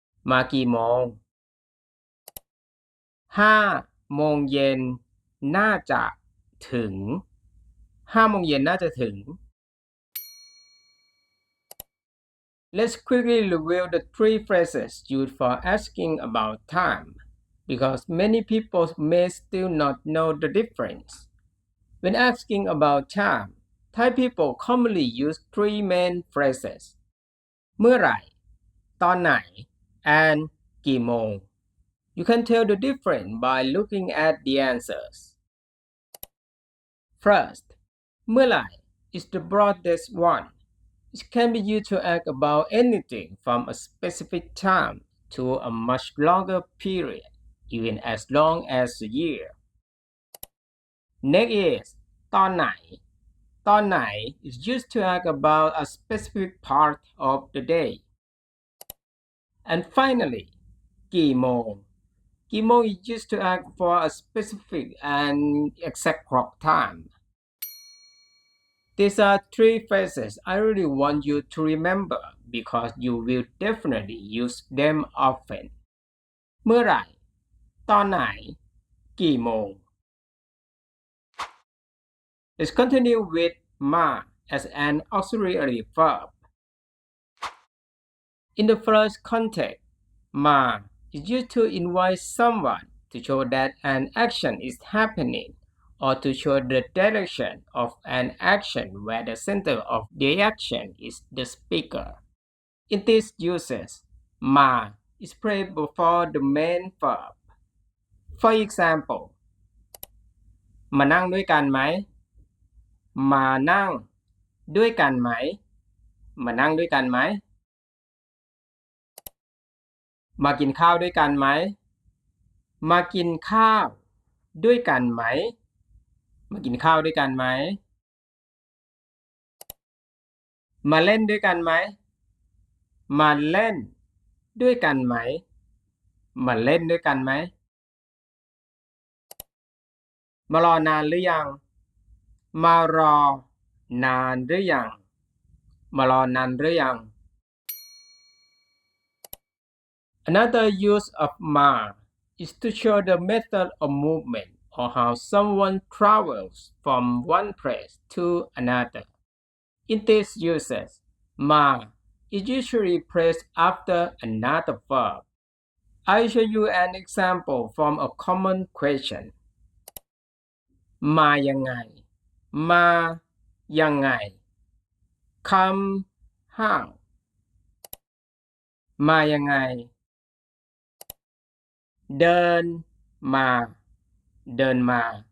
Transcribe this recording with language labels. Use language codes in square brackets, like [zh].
[th] มากี่โมง5 โมงเย็นน่าจะถึง5 โมงเย็นน่าจะถึง [en] Let's quickly review the 3 phrases used for asking about time because many people may still not know the difference. When asking about time, Thai people commonly use 3 main phrases เมื่อไหร่ตอนไหน and กี่โมง You can tell the difference by looking at the answers. First, เมื่อไหร่ is the broadest one. It can be used to ask about anything from a specific time to a much longer period, even as long as a year. Next is ตอนไหนตอนไหน is used to ask about a specific part of the day. And finally, กี่โมงกี่โมง is used to ask for a specific and exact clock time. These are 3 phrases I really want you to remember because you will definitely use them often. [th] เมื่อไหร่ตอนไหนกี่โมง [en] Let's continue with ma as an auxiliary verb. In the first context, ma is used to invite someone to show that an action is happening or to show the direction of an action where the center of the action is the speaker. In these uses, ma is placed before the main verb. [th] For example, มานั่งด้วยกันไหมมานั่งด้วยกันไหมมานั่งด้วยกันไหมมากินข้าวด้วยกันไหมมากินข้าวด้วยกันไหมมากินข้าวด้วยกันไหม มาเล่นด้วยกันไหมมาเล่นด้วยกันไหมมาเล่นด้วยกันไหมมารอนานหรือยังมารอนานหรือยังมารอนานหรือยัง [en] Another use of ma is to show the method of movement or how someone travels from one place to another. In these uses, ma is usually placed after another verb. I'll show you an example from a common question. [th] มายังไง มายังไง [en] come how [th] มายังไง เดินมา เดินมา